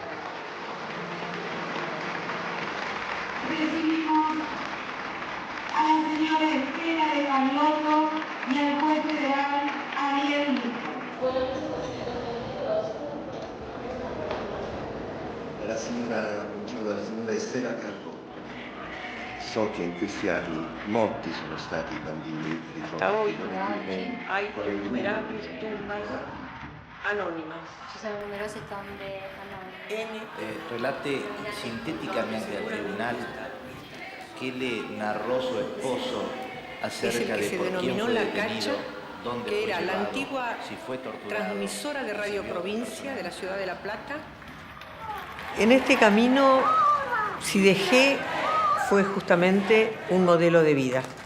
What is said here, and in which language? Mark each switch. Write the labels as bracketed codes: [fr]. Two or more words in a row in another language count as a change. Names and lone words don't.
[es] Recibimos a la señora Estela de Carlotto y al juez federal Ariel Luco. La señora Estela Carlotto. [it] So che in questi anni molti sono stati i bambini [es] Hasta hoy hay innumerables tumbas anónimas. [it] Ci sono numerose tombe anonime. [es] Relate sintéticamente al tribunal qué le narró su esposo acerca de por quién fue detenido, dónde que fue era la llevado, antigua si fue torturado. transmisora de Radio Provincia de la ciudad de La Plata. En este camino, si dejé, fue justamente un modelo de vida.